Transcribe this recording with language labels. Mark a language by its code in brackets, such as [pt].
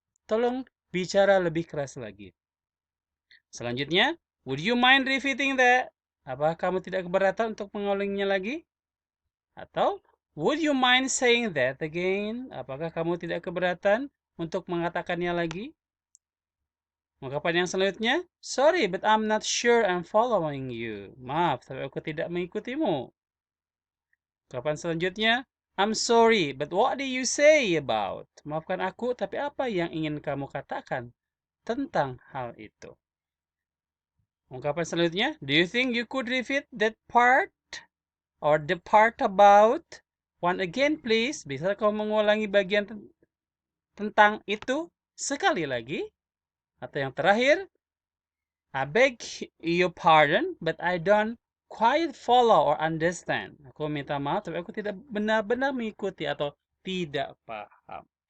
[id] Tolong bicara lebih keras lagi. [en] Selanjutnya, would you mind repeating that? [id] Apakah kamu tidak keberatan untuk mengulanginya lagi? [en] Atau, would you mind saying that again? [id] Apakah kamu tidak keberatan untuk mengatakannya lagi? [en] Ungkapan yang selanjutnya, sorry, but I'm not sure I'm following you. Maaf, tapi aku tidak mengikutimu. Ungkapan selanjutnya, I'm sorry, but what do you say about? [id] Maafkan aku, tapi apa yang ingin kamu katakan tentang hal itu? [en] Ungkapan selanjutnya, do you think you could repeat that part? Or the part about? One again, please. [id] Bisa kau mengulangi bagian tentang itu sekali lagi? [en] Atau yang terakhir, I beg your pardon, but I don't quite follow or understand. [id] Aku minta maaf, tapi aku tidak benar-benar mengikuti atau tidak paham.